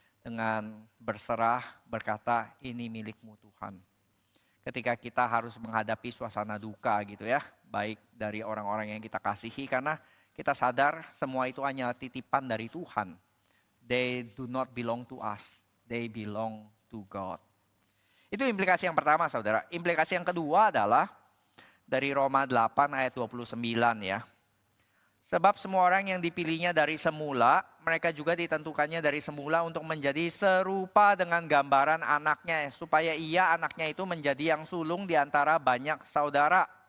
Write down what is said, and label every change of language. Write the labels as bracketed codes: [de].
[id] dengan berserah, berkata, ini milikmu Tuhan. Ketika kita harus menghadapi suasana duka gitu ya, baik dari orang-orang yang kita kasihi, karena kita sadar semua itu hanya titipan dari Tuhan. [en] They do not belong to us, they belong to God. [id] Itu implikasi yang pertama saudara. Implikasi yang kedua adalah dari Roma 8 ayat 29 ya. Sebab semua orang yang dipilihnya dari semula, mereka juga ditentukannya dari semula untuk menjadi serupa dengan gambaran anaknya. Supaya ia anaknya itu menjadi yang sulung di antara banyak saudara.